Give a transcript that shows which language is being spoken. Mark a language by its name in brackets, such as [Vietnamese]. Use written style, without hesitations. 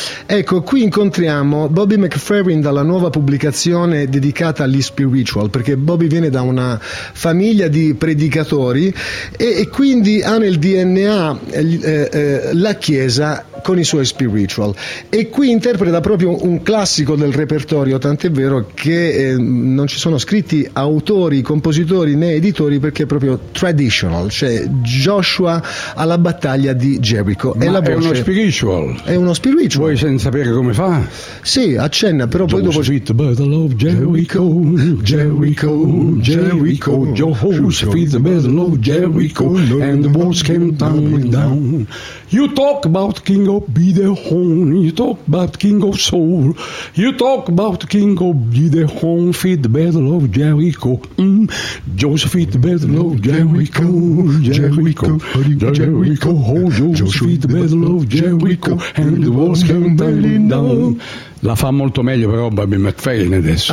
[Italian] Ecco, qui incontriamo Bobby McFerrin dalla nuova pubblicazione dedicata agli spiritual, perché Bobby viene da una famiglia di predicatori e quindi ha nel DNA la Chiesa con i suoi spiritual, e qui interpreta proprio un classico del repertorio, tant'è vero che non ci sono scritti autori, compositori né editori, perché è proprio traditional, cioè Joshua alla battaglia di Gerico. Ma la voce, è uno spiritual. Vuoi sapere come fa? Sì, accenna, però poi dopo [English] Joshua, the battle of Jericho, Jericho, Jericho, Joshua, the battle of Jericho, and the walls came tumbling down. You talk about King of Gideon, you talk about King of Saul, you talk about King of Gideon, feed the battle of Jericho, Joseph, feed the battle of Jericho, Jericho, Jericho, Jericho, Joseph, feed the battle of Jericho, and the walls came tumbling down. [Italian] La fa molto meglio però Bobby McFerrin adesso.